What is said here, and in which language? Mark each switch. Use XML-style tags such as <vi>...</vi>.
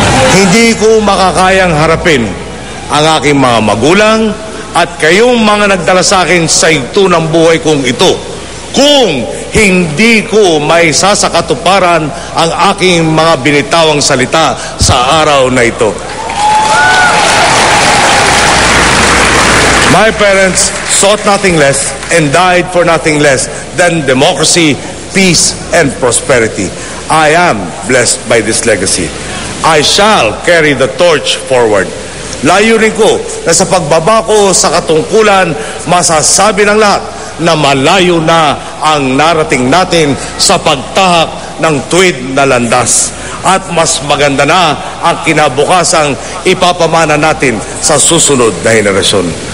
<tl>Hindi ko makakayang harapin ang aking mga magulang at kayong mga nagdala sa akin sa ito ng buhay kong ito kung hindi ko may sasakatuparan ang aking mga binitawang salita sa araw na ito.</tl> <en>My parents sought nothing less and died for nothing less than democracy, peace, and prosperity. I am blessed by this legacy. I shall carry the torch forward.</en> <tl>Layunin ko na sa pagbaba ko sa katungkulan, masasabi ng lahat na malayo na ang narating natin sa pagtahak ng tuwid na landas. at mas maganda na ang kinabukasang ipapamana natin sa susunod na henerasyon.</tl>